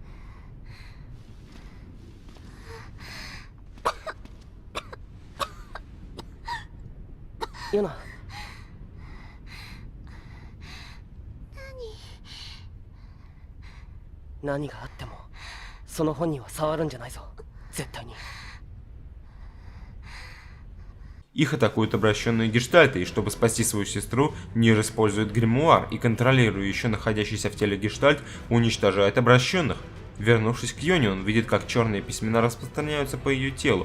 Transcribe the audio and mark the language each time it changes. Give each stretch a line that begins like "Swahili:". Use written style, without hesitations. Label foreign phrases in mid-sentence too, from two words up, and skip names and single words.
Japanese: ヨナ。何があってもその本には触るんじゃないぞ、絶対に。
Russian: Их атакуют обращенные гештальты, и чтобы спасти свою сестру, Нир использует гримуар и, контролируя еще находящийся в теле гештальт, уничтожает обращенных. Вернувшись к Йоне, он видит, как черные письмена распространяются по ее телу.